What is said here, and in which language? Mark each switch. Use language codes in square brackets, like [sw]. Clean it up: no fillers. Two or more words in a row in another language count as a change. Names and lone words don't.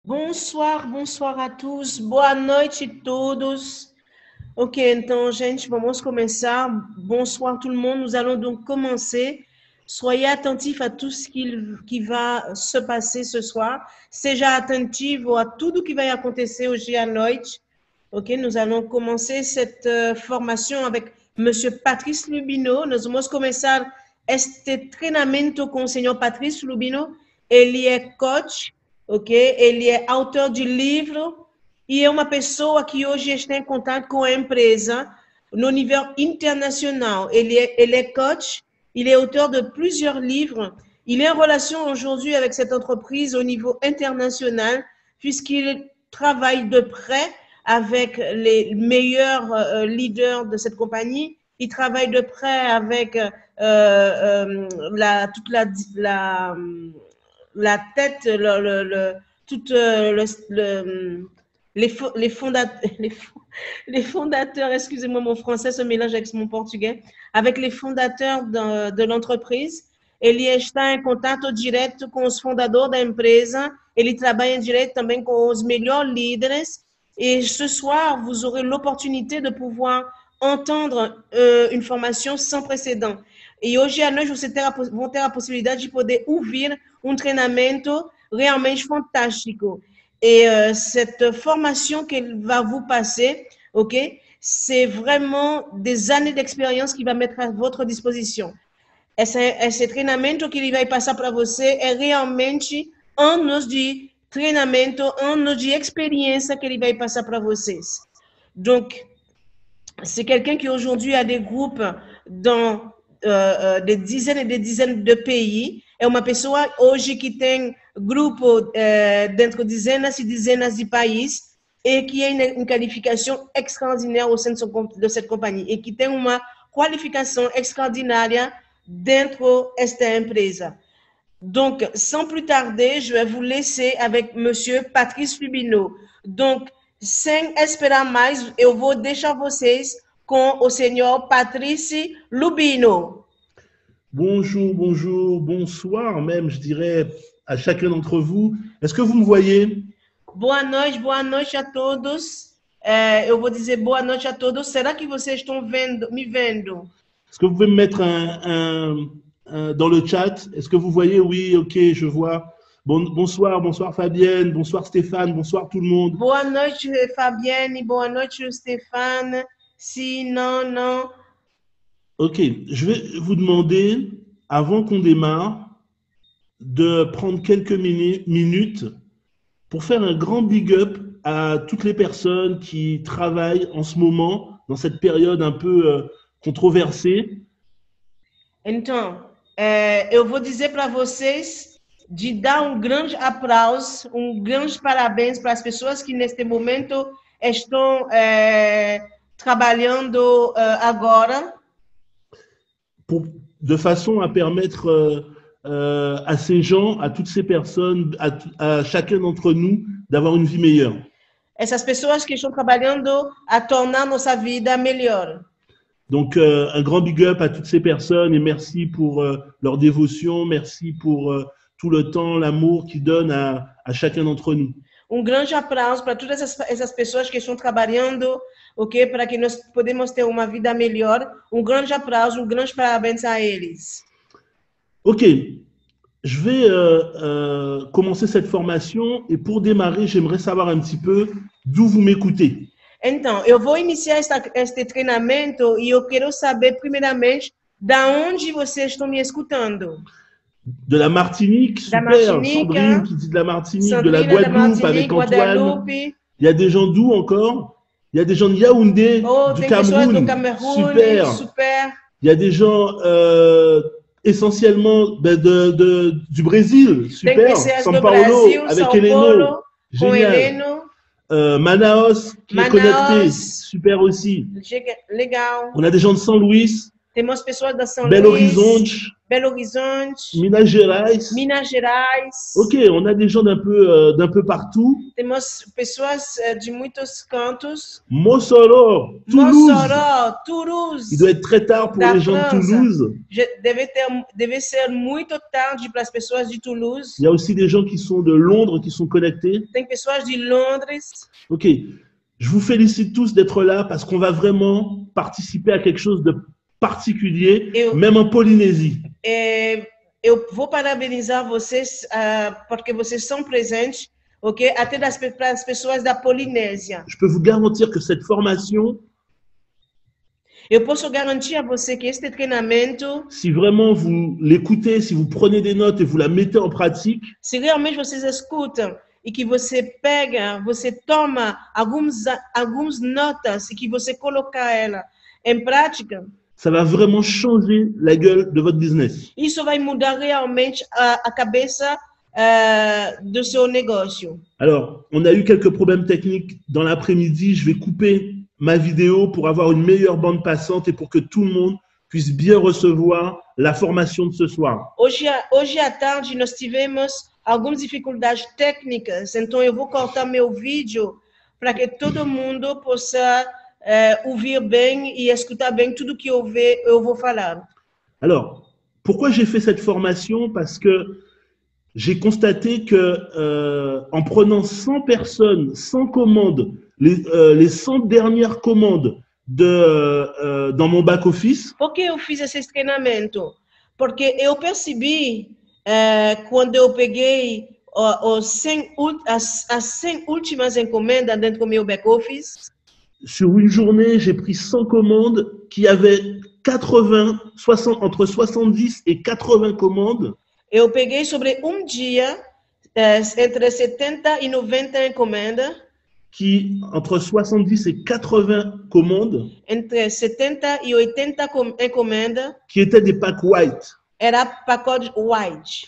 [fr] Bonsoir, bonsoir a tous. [pt] Boa noite a todos. Ok, então, gente, vamos começar. [fr] Bonsoir tout le monde. Nous allons donc commencer. Soyez attentifs à tout ce qui va se passer ce soir. [pt] Seja atentivo a tudo que vai acontecer hoje à noite. [fr] Ok, nous allons commencer cette formation avec Monsieur Patrice Lubino. [pt] Nós vamos começar este treinamento com o senhor Patrice Lubino. Ele é coach, ok? Ele é autor de livro e é uma pessoa que hoje está em contato com a empresa no nível international. Ele é coach, [fr] il est auteur de plusieurs livres. Il est en relation aujourd'hui avec cette entreprise au niveau international puisqu'il travaille de près avec les meilleurs leaders de cette compagnie. Il travaille de près avec toute la tête, les fondateurs, excusez-moi, mon français se mélange avec mon portugais, avec les fondateurs de l'entreprise. [pt] Ele está em contato direto com os fundadores da empresa, ele trabalha direto também com os melhores líderes. [fr] Et ce soir, vous aurez l'opportunité de pouvoir entendre une formation sans précédent. [pt] E hoje à noite vocês vão ter a possibilidade de poder ouvir treinamento realmente fantástico. [fr] Et cette formation qu'elle va vous passer, ok, c'est vraiment des années d'expérience qu'il va mettre à votre disposition. [pt] Esse treinamento que ele vai passar para você é realmente anos de treinamento, anos de expérience que ele vai passar para vocês. [fr] Donc, c'est quelqu'un qui aujourd'hui a des groupes dans des dizaines et des dizaines de pays. [pt] É uma pessoa hoje que tem grupo dentro de dezenas e dezenas de países e que é uma qualificação extraordinária [fr] au sein de cette compagnie [pt] e que tem uma qualificação extraordinária dentro desta empresa. [fr] Donc, sans plus tarder, je vais vous laisser avec Monsieur Patrice Lubino. Donc, [pt] sem esperar mais, eu vou deixar vocês com o senhor Patrice Lubino. [fr] Bonjour, bonjour, bonsoir même, je dirais, à chacun d'entre vous. Est-ce que vous me voyez? [pt] Boa noite a todos. Eu vou dizer boa noite a todos. Será que vocês estão me vendo? [fr] Est-ce que vous pouvez me mettre dans le chat? Est-ce que vous voyez? Oui, ok, je vois. Bonsoir, bonsoir Fabienne, bonsoir Stéphane, bonsoir tout le monde. [pt] Boa noite Fabienne, boa noite Stéphane. [fr] Si, non. Ok, je vais vous demander, avant qu'on démarre, de prendre quelques minutes pour faire un grand [en] big up [fr] à toutes les personnes qui travaillent en ce moment dans cette période un peu controversée. [pt] Então, eu vou dizer para vocês de dar grande aplauso, grande parabéns para as pessoas que neste momento estão trabalhando agora. [fr] De façon à permettre à ces gens, à toutes ces personnes, à chacun d'entre nous, d'avoir une vie meilleure. [pt] Essas pessoas que estão trabalhando a tornar nossa vida melhor. [fr] Donc, un grand [en] big up [fr] à toutes ces personnes et merci pour leur dévotion, merci pour tout le temps, l'amour qu'ils donnent à chacun d'entre nous. [pt] Grande aplauso para todas essas pessoas que estão trabalhando, ok, para que nós podemos ter uma vida melhor. Grande aplauso, grande parabéns a eles. [fr] Ok, je vais commencer cette formation et pour démarrer, j'aimerais savoir un petit peu d'où vous m'écoutez. [pt] Então, eu vou iniciar este treinamento e eu quero saber primeiramente da onde vocês estão me escutando. [fr] De la Martinique, super, Sandrine qui dit de la Martinique, de la Guadeloupe avec Antoine. Il y a des gens d'où encore? Il y a des gens de Yaoundé, du Cameroun, super. Il y a des gens essentiellement du Brésil, super. São Paulo avec Heleno, génial. Manaus qui est connecté, super aussi. [pt] Legal. [fr] On a des gens de São Luís, [pt] Temos pessoas da São Belo Luís, Horizonte, Belo Horizonte, Minas Gerais. Minas Gerais. [fr] Ok, on a des gens d'un peu partout. [pt] Temos pessoas de muitos cantos. Mossoró, Toulouse. Mossoró, Toulouse. [fr] Il doit être très tard pour [pt] Da [fr] les gens de [pt] França. Toulouse. Deve ser muito tarde para as pessoas de Toulouse. [fr] Il y a aussi des gens qui sont de Londres qui sont connectés. [pt] Tem pessoas de Londres. [fr] Ok, je vous félicite tous d'être là parce qu'on va vraiment participer à quelque chose de particulier, même en Polynésie. [pt] Eu vou parabenizar vocês porque vocês são presentes, ok? Até para as pessoas da Polinésia. [fr] Je peux vous garantir que cette formation, [pt] eu posso garantir a você que este treinamento, [fr] si vraiment vous l'écoutez, si vous prenez des notes et vous la mettez en pratique, [pt] se realmente vocês escutam e que você pega, você toma algumas notas e que você coloca ela em prática, [fr] ça va vraiment changer la gueule de votre business. [pt] Isso vai mudar realmente a cabeça do seu negócio. [fr] Alors, on a eu quelques problèmes techniques dans l'après-midi. Je vais couper ma vidéo pour avoir une meilleure bande passante et pour que tout le monde puisse bien recevoir la formation de ce soir. [pt] Hoje à tarde nós tivemos algumas dificuldades técnicas, então eu vou cortar meu vídeo para que todo mundo possa ouvir bem e escutar bem tudo que eu vou falar. [fr] Alors, pourquoi j'ai fait cette formation? Parce que j'ai constaté que en prenant 100 personnes, 100 commandes, les 100 dernières commandes dans mon back-office. [pt] Por que eu fiz esse treinamento? Porque eu percebi quando eu peguei as 100 últimas encomendas dentro do meu back-office. [fr] Sur une journée, j'ai pris 100 commandes qui avaient entre 70 et 80 commandes. [pt] Eu peguei sobre dia entre 70 e 90 encomendas. [fr] Qui, entre 70 et 80 commandes. [pt] Entre 70 e 80 encomendas. [fr] Qui étaient des packs white. [pt] Era pacote white.